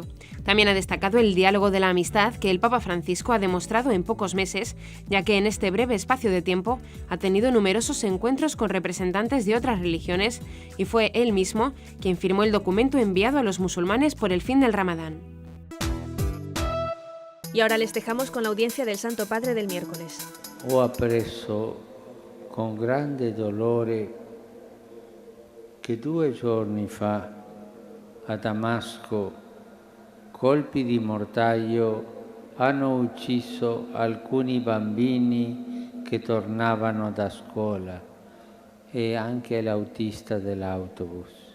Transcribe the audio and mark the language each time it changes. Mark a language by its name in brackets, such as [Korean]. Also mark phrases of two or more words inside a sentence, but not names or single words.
[Spanish] También ha destacado el diálogo de la amistad que el Papa Francisco ha demostrado en pocos meses, ya que en este breve espacio de tiempo ha tenido numerosos encuentros con representantes de otras religiones y fue él mismo quien firmó el documento enviado a los musulmanes por el fin del Ramadán. Y ahora les dejamos con la audiencia del Santo Padre del miércoles. [Italian] Ho appreso con grande dolore che 2 giorni fa a Damasco colpi di mortaio hanno ucciso alcuni bambini che tornavano da scuola e anche l'autista dell'autobus.